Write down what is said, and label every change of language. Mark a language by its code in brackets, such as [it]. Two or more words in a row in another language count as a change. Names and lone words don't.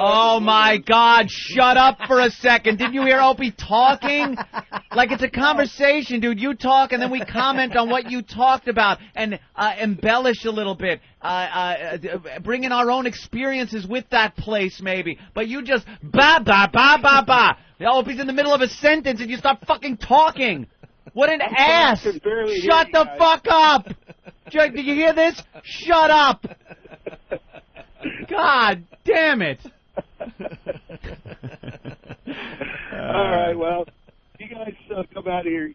[en] Oh, my God. Shut up for a second. Didn't you hear Opie talking? Like it's a conversation, dude. You talk, and then we comment on what you talked about and embellish a little bit. Bring in our own experiences with that place, maybe. But you just ba, ba, ba, ba, ba. Opie's in the middle of a sentence, and you start fucking talking. What an ass! Shut the fuck up! Did you hear this? Shut up! God damn it! All right, well, you guys come out of here.